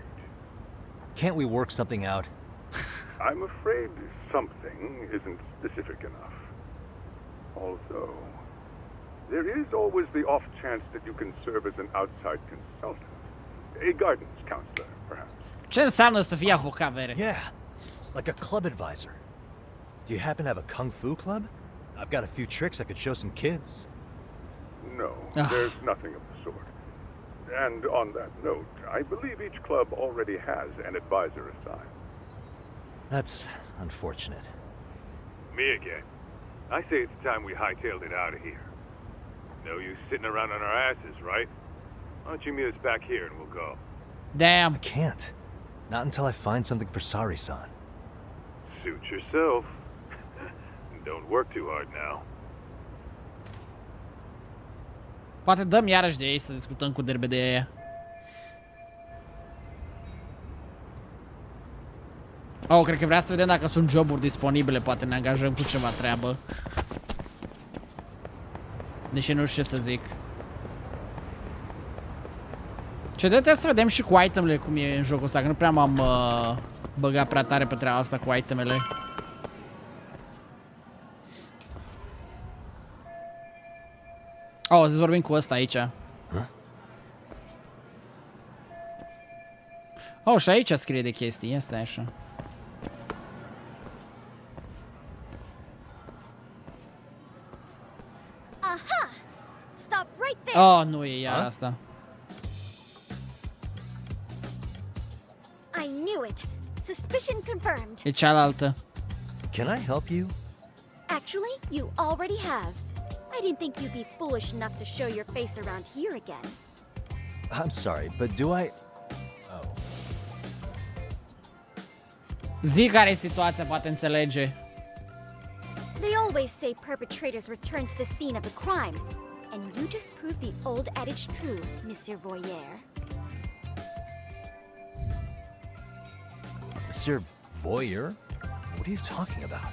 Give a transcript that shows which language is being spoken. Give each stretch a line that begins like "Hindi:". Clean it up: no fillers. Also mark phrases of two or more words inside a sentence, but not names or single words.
English: Can't we work something out? I'm afraid something isn't specific enough. Although, there is always the off chance that you can serve as an outside consultant. A guidance counselor, perhaps.
Romanian: Ce înseamnă să fii avocat, vere?
English: Yeah, like a club advisor. Do you happen to have a kung fu club? I've got a few tricks I could show some kids. No, there's nothing of the sort. And on that note, I believe each club already has an advisor assigned. That's unfortunate. Me again. I say it's time we hightailed it out of here. No use sitting around on our asses, right? Why don't you meet us back here and we'll go? Damn. I can't. Not until I find something for Sari-san. Suit yourself. Don't work too hard now.
Romanian: Poate dăm iarăși de ei să discutăm cu derbe de aia. Oh, cred că vrea să vedem dacă sunt joburi disponibile, poate ne angajăm cu ceva treabă. Deși nu știu ce să zic. Ce trebuie să vedem și cu itemele cum e în jocul ăsta, că nu prea m-am băgat prea tare pe treaba asta cu itemele. Oh, să vorbim cu ăsta aici. Oh, și aici scrie de chestii, asta e așa. Aha!
English: Stop right there!
Romanian: Oh, nu e iar asta.
English: I knew it! Suspicion confirmed.
Romanian: E cealaltă.
English: Can I help you? Actually, you already have. I didn't think you'd be foolish enough to show your face around here again. I'm sorry, but do I... Oh.
Romanian: Zi care e situația, poate înțelege.
English: They always say perpetrators return to the scene of the crime. And you just proved the old adage true, Monsieur Voyeur. Monsieur Voyeur? What are you talking about?